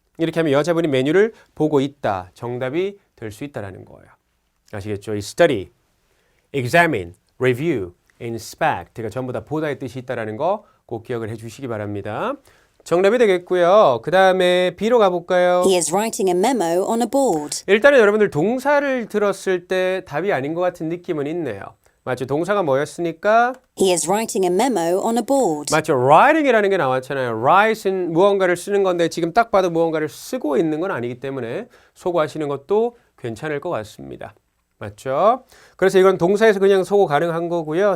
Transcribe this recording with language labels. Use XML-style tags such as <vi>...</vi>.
<ko>이렇게 하면 여자분이 메뉴를 보고 있다. 정답이 될 수 있다는 거예요. 아시겠죠? 이 study, examine, review, inspect가 전부 다 보다의 뜻이 있다는 거 꼭 기억을 해주시기 바랍니다. 정답이 되겠고요. 그 다음에 B로 가볼까요?</ko> <en>He is writing a memo on a board.</en> <ko>일단은 여러분들 동사를 들었을 때 답이 아닌 것 같은 느낌은 있네요. 맞죠? 동사가 뭐였으니까?</ko> <en>He is writing a memo on a board.</en> <ko>맞죠? writing이라는 게 나왔잖아요. write은 무언가를 쓰는 건데 지금 딱 봐도 무언가를 쓰고 있는 건 아니기 때문에 소거하시는 것도 괜찮을 것 같습니다. 맞죠? 그래서 이건 동사에서 그냥 소거 가능한 거고요.</ko>